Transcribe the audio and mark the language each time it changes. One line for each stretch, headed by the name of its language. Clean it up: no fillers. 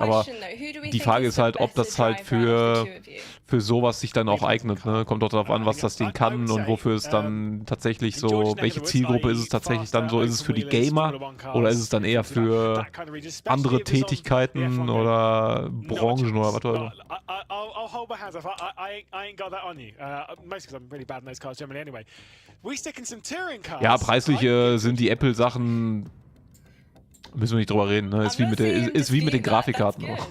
German: Aber die Frage ist halt, ob das halt für sowas sich dann auch eignet. Ne? Kommt doch darauf an, was das Ding kann und wofür es dann tatsächlich so, welche Zielgruppe ist es tatsächlich dann so? Ist es für die Gamer oder ist es dann eher für andere Tätigkeiten oder Branchen oder was auch immer?
English: I'll hold my hands up. I ain't got that on you. Mostly because I'm really bad in those cars generally anyway. We stick in some touring cars.
German: Ja, preislich sind die Apple-Sachen, müssen wir nicht drüber reden, ne? Ist wie mit den Grafikkarten auch.